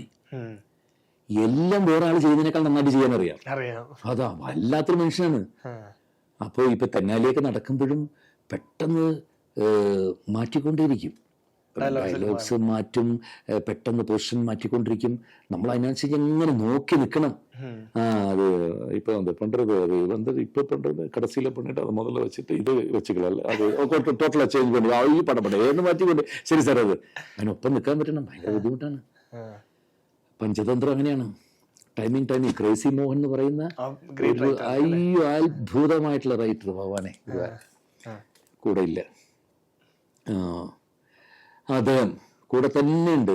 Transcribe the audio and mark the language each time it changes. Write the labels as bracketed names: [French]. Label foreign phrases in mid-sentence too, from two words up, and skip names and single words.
[Malayalam] എല്ലാം വേറെ ആൾ ചെയ്യുന്നതിനേക്കാൾ നന്നായിട്ട് ചെയ്യാൻ അറിയാം. അതാ വല്ലാത്തൊരു മനുഷ്യനാണ്. അപ്പോൾ ഇപ്പൊ തെന്നാലിയൊക്കെ നടക്കുമ്പോഴും പെട്ടെന്ന് മാറ്റിക്കൊണ്ടേയിരിക്കും, ഡയലോഗ്സ് മാറ്റും, പെട്ടെന്ന് പൊസിഷൻ മാറ്റിക്കൊണ്ടിരിക്കും. നമ്മൾ അതിനനുസരിച്ച് എങ്ങനെ നോക്കി നിൽക്കണം. [Tamil] அது இப்போ அந்த பண்றது அது வந்து இப்போ பண்றது கடைசியில பண்ணிட்டு அதை முதல்ல வச்சுட்டு இது வச்சுக்கல, அது [English] totally change [Tamil] பண்ணி [Malayalam] ഈ പടപടേ എന്ന് മാറ്റിക്കൊണ്ട് ശരി സാർ അത് അതിനൊപ്പം നിൽക്കാൻ പറ്റണം. ഭയങ്കര ബുദ്ധിമുട്ടാണ്. പഞ്ചതന്ത്രം അങ്ങനെയാണ്. ടൈമിങ് ക്രേസി മോഹൻ എന്ന് പറയുന്ന അത്ഭുതമായിട്ടുള്ള റൈറ്റർ, ഭഗവാനെ കൂടെ ഇല്ല, അദ്ദേഹം കൂടെ തന്നെ ഉണ്ട്.